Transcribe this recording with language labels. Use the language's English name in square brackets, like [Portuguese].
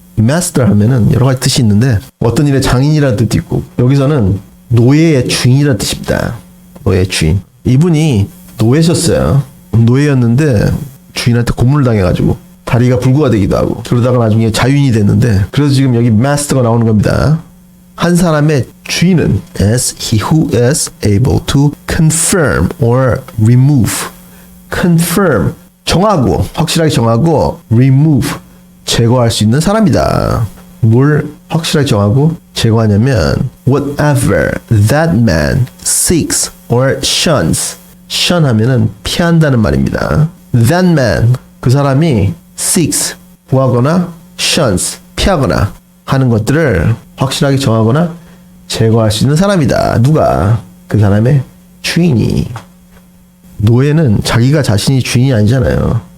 [Korean] master 하면은 여러 가지 뜻이 있는데 어떤 일의 장인이라는 뜻도 있고 여기서는 노예의 주인이라는 뜻입니다. 노예의 주인. 이분이 노예셨어요. 노예였는데 주인한테 고문을 당해가지고 다리가 불구가 되기도 하고 그러다가 나중에 자유인이 됐는데 그래서 지금 여기 master가 나오는 겁니다. 한 사람의 주인은 [English] is he who is able to confirm or remove. [Korean] confirm 정하고 확실하게 정하고 remove 제거할 수 있는 사람이다. 뭘 확실하게 정하고 제거하냐면 [English] whatever that man seeks or shuns. [Korean] shun 하면은 피한다는 말입니다. [English] That man [Korean] 그 사람이 seeks 구하거나 shuns 피하거나 하는 것들을 확실하게 정하거나 제거할 수 있는 사람이다. 누가? 그 사람의 주인이. 노예는 자기가 자신이 주인이 아니잖아요.